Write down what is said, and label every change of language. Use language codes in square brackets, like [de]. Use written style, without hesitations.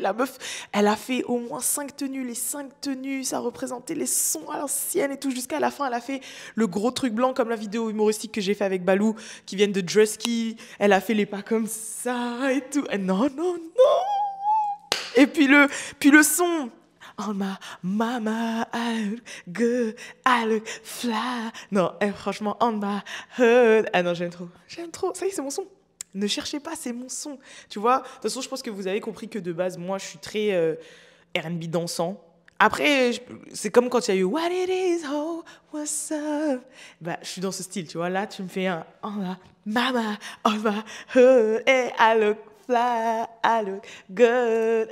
[fr] La meuf, elle a fait au moins 5 tenues. Les 5 tenues, ça représentait les sons à l'ancienne et tout. Jusqu'à la fin, elle a fait le gros truc blanc comme la vidéo humoristique que j'ai fait avec Balou, qui viennent de Drusky. Elle a fait les pas comme ça et tout. Et non. Et puis le son. [en] On my mama, I look good, I look fly. [fr] Non, franchement, [en] on my hood. [fr] Ah non, j'aime trop. Ça y est, c'est mon son. Ne cherchez pas, c'est mon son. Tu vois, de toute façon, je pense que vous avez compris que de base, moi, je suis très R&B dansant. Après, c'est comme quand il y a eu [en] What it is, oh, what's up. [fr] Bah, je suis dans ce style, tu vois. Là, tu me fais un [en] on my mama, on my hood, [fr] et [en] I look fly, I look good.